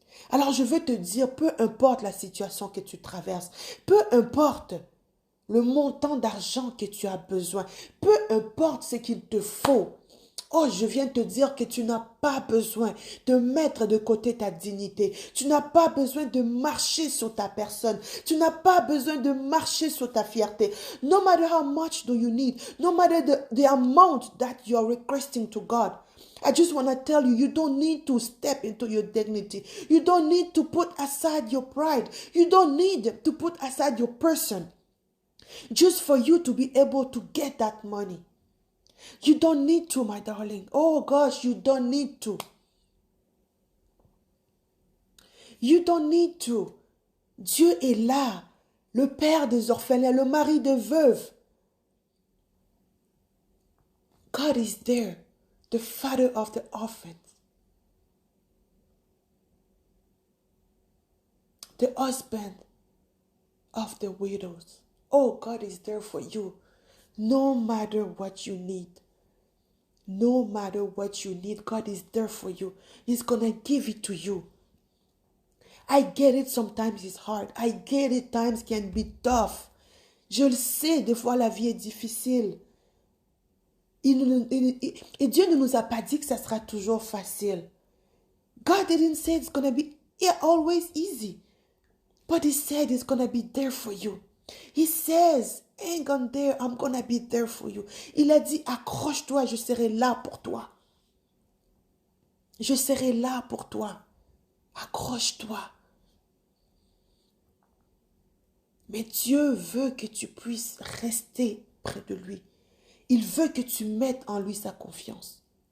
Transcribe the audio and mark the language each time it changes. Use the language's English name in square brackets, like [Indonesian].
[French] Alors je veux te dire, peu importe la situation que tu traverses, peu importe le montant d'argent que tu as besoin, peu importe ce qu'il te faut. Oh, je viens te dire que tu n'as pas besoin de mettre de côté ta dignité. Tu n'as pas besoin de marcher sur ta personne. Tu n'as pas besoin de marcher sur ta fierté. [English] No matter how much do you need, no matter the amount that you are requesting to God, I just want to tell you, you don't need to step into your dignity. You don't need to put aside your pride. You don't need to put aside your person just for you to be able to get that money. You don't need to, my darling. Oh gosh, you don't need to. You don't need to. [French] Dieu est là, le père des orphelins, le mari des veuves. [English] God is there, the father of the orphans. the husband of the widows. Oh, God is there for you. No matter what you need. No matter what you need, God is there for you. He's going to give it to you. I get it, sometimes it's hard. I get it, times can be tough. [French] Je le sais, des fois la vie est difficile. Et Dieu ne nous a pas dit que ça sera toujours facile. [English] God didn't say it's going to be always easy. But He said it's going to be there for you. He says, hang on there, I'm going to be there for you. [French] Il a dit, accroche-toi, je serai là pour toi. Je serai là pour toi. Accroche-toi. Mais Dieu veut que tu puisses rester près de lui. Il veut que tu mettes en lui sa confiance.